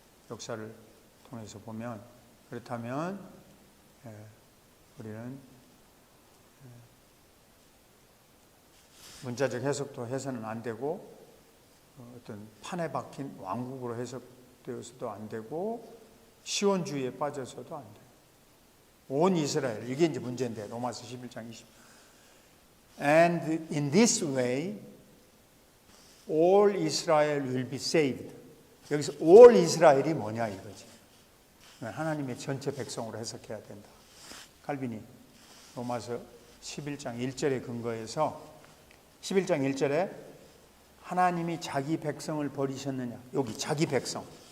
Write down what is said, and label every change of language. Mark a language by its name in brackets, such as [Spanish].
[Korean] 역사를 통해서 보면. 그렇다면 우리는 문자적 해석도 해서는 안 되고, 어떤 판에 박힌 왕국으로 해석되어서도 안 되고, 시온주의에 빠져서도 안 돼요. 온 이스라엘, 이게 이제 문제인데, 로마서 11장 20. [English] And in this way, all Israel will be saved. [Korean] 여기서 all 이스라엘이 뭐냐 이거지. 하나님의 전체 백성으로 해석해야 된다. 칼빈이 로마서 11장 1절에 근거해서 11장 1절에 하나님이 자기 백성을 버리셨느냐, 여기 자기 백성.